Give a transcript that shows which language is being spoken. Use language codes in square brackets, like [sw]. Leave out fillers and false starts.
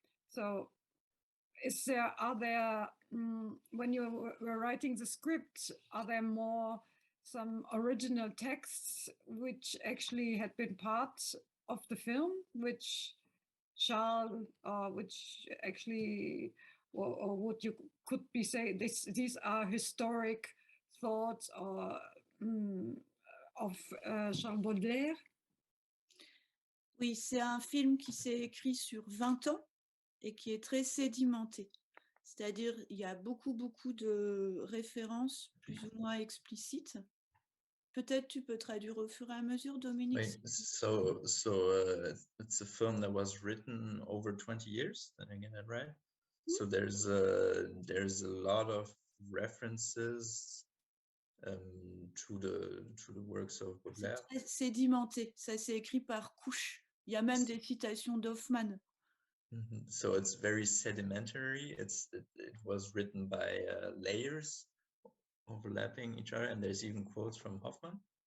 [en] So are there when you were writing the script, are there more some original texts which actually had been part of the film, which Charles, which actually, or what you could be say, these are historic thoughts or of Charles Baudelaire? [fr] Oui, c'est un film qui s'est écrit sur 20 ans et qui est très sédimenté. C'est-à-dire, il y a beaucoup de références plus ou moins explicites. Peut-être tu peux traduire au fur et à mesure, Dominique. [en] Wait, so it's a film that was written over 20 years. Did I get that right? So there's a lot of references to the works of [fr] C'est [en] Baudelaire. [fr] très sédimenté, ça s'est écrit par couches. Il y a même des citations d'Hoffmann. [en] So it's very sedimentary. It was written by layers overlapping each other, and there's even quotes from Hoffmann.